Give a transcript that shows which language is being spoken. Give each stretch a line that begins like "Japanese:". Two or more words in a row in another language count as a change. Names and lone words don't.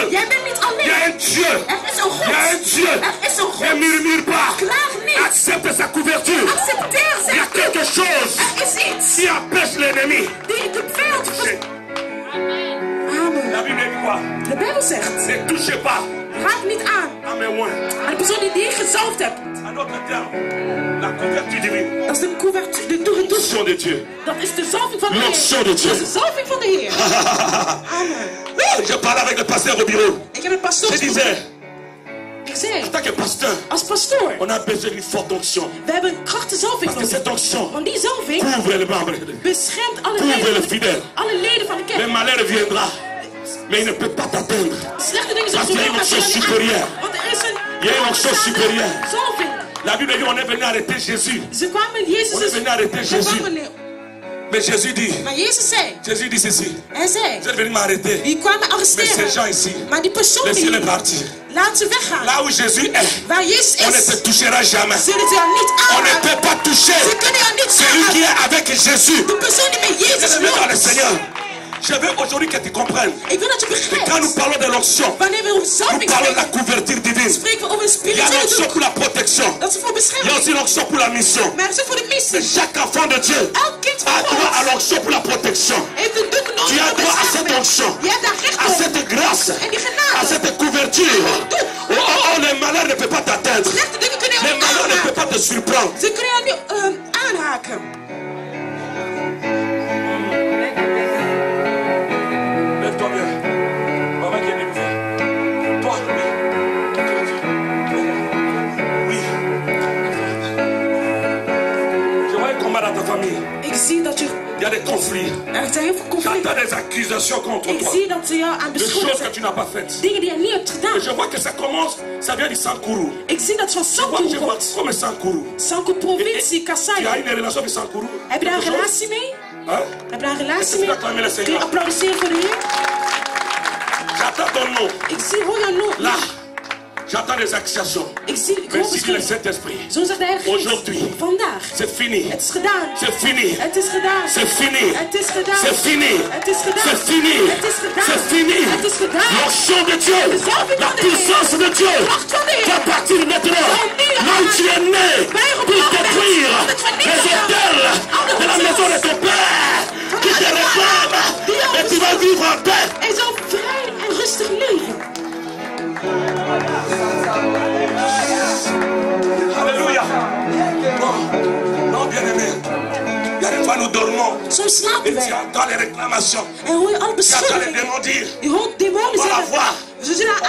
Dutch: Jij bent niet
French: Il y a
Dutch: alleen.
French: un Dieu.
Dutch: Er is een
French: Il y a un
Dutch: God.
French: Dieu.
Dutch: Er is een
French: Ne
Dutch: God.
French: murmure pas.
Dutch: Klaag niet.
French: Accepte sa couverture.
Dutch: Accepteer
French: Il y a
Dutch: zijn
French: quelque
Dutch: doek.
French: chose
Dutch: Er is iets
French: qui empêche l'ennemi.
Dutch: die de vijand
French: La Amen. Bible dit quoi?
Dutch: De Bijbel zegt,
French: Ne touchez pas
Dutch: raak niet aan.
French: à mes oins.
Dutch: Maar de persoon die je gezalfd hebt,
French: En d'autres termes, la couverture divine.
Dutch: dat is de couverture, de doek.
French: L'onction de Dieu.
Dutch: Dat is de zalving van de
French: L'onction
Dutch: Heer.
French: de Dieu.
Dutch: Dat is de zalving van de Heer. Amen.
French: Je parlais avec le pasteur au bureau.
Dutch: Ik heb een pastoor.
French: Je disais,
Dutch: Ik zei,
French: en tant que pasteur,
Dutch: als pastoor,
French: on a besoin d'une forte onction.
Dutch: we hebben een krachtige zalving
French: Parce que
Dutch: nodig.
French: cette onction
Dutch: Want die zalving
French: couvre les membres.
Dutch: beschermt alle
French: Couvre
Dutch: leden
French: le
Dutch: van de
French: fidèle.
Dutch: kerk. Alle leden van de
French: Le
Dutch: kerk.
French: malheur viendra, mais il ne peut pas t'atteindre.
Dutch: Slechte dingen
French: Parce
Dutch: zullen
French: qu'il y a
Dutch: zo
French: une
Dutch: maar
French: onction
Dutch: zullen niet
French: supérieure.
Dutch: aan. Want er is een
French: Il y a une onction supérieure.
Dutch: zalving.
French: La Bible dit, on est venu arrêter Jésus.
Dutch: Ze kwamen Jezus.
French: On est venu arrêter
Dutch: Ze
French: Jésus.
Dutch: kwamen neer.
French: Mais Jésus dit,
Dutch: Maar Jezus zei,
French: Jésus dit ceci.
Dutch: hij zei,
French: Vous êtes venu m'arrêter.
Dutch: die kwamen
French: Mais ces
Dutch: arresteren.
French: gens ici,
Dutch: Maar die persoon
French: laissez-les
Dutch: die,
French: partir.
Dutch: laat ze weggaan.
French: Là où Jésus est,
Dutch: Waar Jezus
French: on ne
Dutch: is,
French: te touchera jamais.
Dutch: zullen ze jou niet
French: On ne
Dutch: aanraken.
French: peut pas toucher
Dutch: Ze kunnen jou niet
French: celui qui
Dutch: aanraken.
French: est avec Jésus.
Dutch: De persoon die met Jezus
French: Bien-aimé dans le
Dutch: loopt.
French: Seigneur, Je veux aujourd'hui que tu comprennes.
Dutch: Ik wil dat je
French: Et
Dutch: begrijpt.
French: quand nous parlons de l'onction,
Dutch: Wanneer we over
French: nous
Dutch: zalving
French: parlons de la
Dutch: spreken,
French: couverture divine.
Dutch: spreken we over een
French: Il y a
Dutch: spirituele
French: l'onction
Dutch: doek.
French: pour la protection.
Dutch: Dat is voor
French: Il y a
Dutch: bescherming.
French: aussi l'onction pour la mission.
Dutch: Maar het is ook voor de
French: Mais
Dutch: missie.
French: chaque enfant de Dieu
Dutch: Elk kind van
French: a droit à
Dutch: God
French: l'onction pour la protection.
Dutch: heeft een doek nodig
French: Tu as
Dutch: voor
French: droit à cette
Dutch: bescherming.
French: onction,
Dutch: Je hebt daar recht
French: à
Dutch: op.
French: cette grâce,
Dutch: En die
French: à
Dutch: genade.
French: cette couverture. Oh, oh, oh, les malheurs ne peuvent pas t'atteindre.
Dutch: Slechte dingen kunnen je
French: Les
Dutch: ook niet
French: malheurs ne peuvent
Dutch: aanraken.
French: pas te surprendre.
Dutch: Ze kunnen je niet aanhaken.
French: Lève-toi bien. Maman qui est découvert. Toi, oui. Je vois un combat dans ta famille.
Dutch: Ik zie dat je...
French: Il y a des conflits.
Dutch: Er zijn heel veel conflicten.
French: J'entends des accusations contre
Dutch: Ik
French: toi.
Dutch: zie dat ze jou aan
French: De choses
Dutch: beschuldigen
French: que tu n'as pas faites.
Dutch: zijn. Dingen die je niet hebt
French: Et
Dutch: gedaan.
French: je vois que ça commence, ça vient du Sankuru.
Dutch: Ik zie dat het van Sanko
French: Je vois
Dutch: komt.
French: comme Sankuru.
Dutch: Sanko provincie,
French: Tu as
Dutch: Kasai.
French: une relation avec Sankuru?
Dutch: Heb je daar een
French: Quelque chose?
Dutch: relatie mee?
French: Hein?
Dutch: Heb je daar een relatie
French: Est-ce que
Dutch: mee?
French: tu acclames le
Dutch: Kun je
French: Seigneur?
Dutch: applaudisseren voor de Heer?
French: J'attends ton nom.
Dutch: Ik zie, hoor jouw naam.
French: Là, j'entends des accusations.
Dutch: Ik zie, ik hoor
French: Mais si le
Dutch: beschuldigingen.
French: Saint-Esprit,
Dutch: Zo zegt de Heilige
French: Aujourd'hui.
Dutch: Geest. Vandaag.
French: c'est fini.
Dutch: Het is gedaan.
French: C'est fini.
Dutch: Het is gedaan.
French: C'est fini.
Dutch: Het is gedaan.
French: C'est fini.
Dutch: Het is gedaan.
French: C'est fini.
Dutch: Het is gedaan.
French: C'est fini.
Dutch: Het is gedaan.
French: L'onction de Dieu, la puissance de Dieu, va partir maintenant. Là où tu es né, pour détruire les hôtels de la maison de ton Père, qui te réclament, et tu vas vivre en paix.
Dutch: En zo vrij en rustig leven.
French: Alléluia. Non, non, bien-aimé. Il y a des fois nous dormons
Dutch: Soms slapen
French: et tu
Dutch: wij.
French: entends les réclamations.
Dutch: En hoor je alle
French: Tu entends les
Dutch: beschuldigingen.
French: démons dire,
Dutch: Je hoort demonen
French: on va la
Dutch: zeggen.
French: voir.
Dutch: Ze zullen haar